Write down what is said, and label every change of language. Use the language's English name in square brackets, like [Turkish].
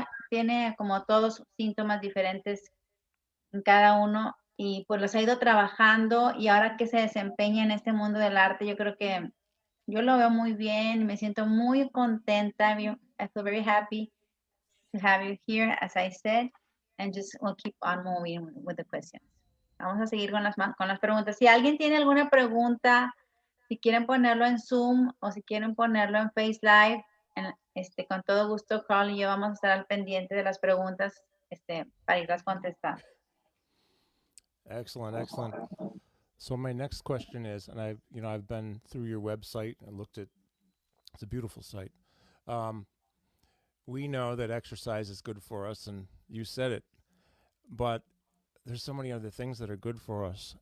[Spanish] Tiene como todos síntomas diferentes en cada uno y pues los ha ido trabajando y ahora que se desempeña en este mundo del arte, yo creo que yo lo veo muy bien, me siento muy contenta. [English] I feel very happy to have you here, as I said, and we'll keep on moving with the questions. [Spanish] Vamos a seguir con las preguntas. Si alguien tiene alguna pregunta, si quieren ponerlo en Zoom o si quieren ponerlo en Face Live, con todo gusto, Carl y yo vamos a estar al pendiente de las preguntas para irlas contestando. [English] Excellent, excellent. So my next question is, and I've been through your website and looked at, it's a beautiful site. We know that exercise is good for us, and you said it, but there's so many other things that are good for us.